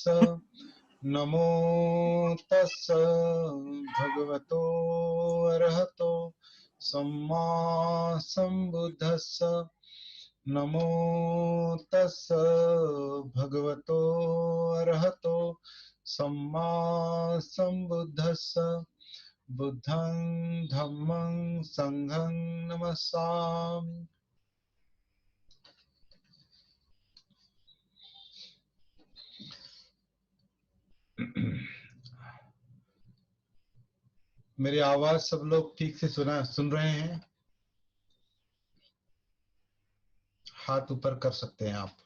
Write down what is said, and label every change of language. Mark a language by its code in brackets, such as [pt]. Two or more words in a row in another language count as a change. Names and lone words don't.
[pi] नमो तस्स भगवतो अरहतो सम्मा संबुद्धस्स। नमो तस्स भगवतो अरहतो सम्मा संबुद्धस्स। बुद्धं धम्मं संघं नमस्सामि। [hi] मेरी आवाज सब लोग ठीक से सुन रहे हैं? हाथ ऊपर कर सकते हैं आप।